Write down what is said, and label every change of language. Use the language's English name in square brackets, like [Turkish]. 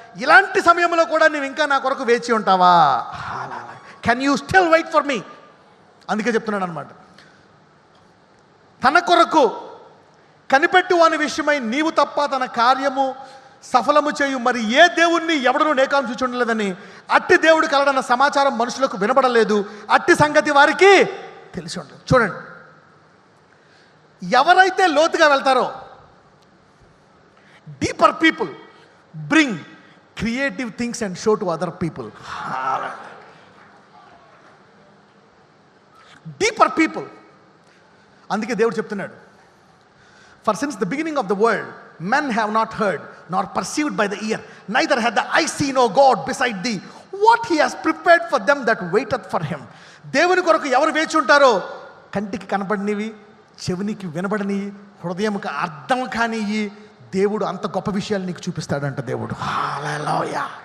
[Telugu] ఇలాంటి సమయంలో కూడా నువ్వు ఇంకా నా కొరకు వేచి ఉంటావా? [English] Can you still wait for me? [Telugu] అందుకే చెప్తున్నాడు అనమాట. తన కొరకు కనిపెట్టు అనే విషయమై నీవు తప్ప తన కార్యము సఫలము చేయు మరి ఏ దేవుణ్ణి ఎవడను నేకాం చూచి ఉండలేదని అట్టి దేవుడు కలడన్న సమాచారం మనుషులకు వినబడలేదు, అట్టి సంగతి వారికి తెలిసి ఉండదు. చూడండి, ఎవరైతే లోతుగా వెళ్తారో [English] deeper people bring creative things and show to other people. Deeper people. [Telugu] అందుకే దేవుడు చెప్తున్నాడు, [English] for since the beginning of the world men have not heard nor perceived by the ear neither had the eye seen O God beside thee what he has prepared for them that waiteth for him. [Telugu] దేవుని కొరకు ఎవరు వేచి ఉంటారో కంటికి కనబడినవి, చెవినికి వినబడినవి, హృదయంకి అర్థం కానివి దేవుడు అంత గొప్ప విషయాలు నీకు చూపిస్తాడంట దేవుడు. హల్లెలూయా.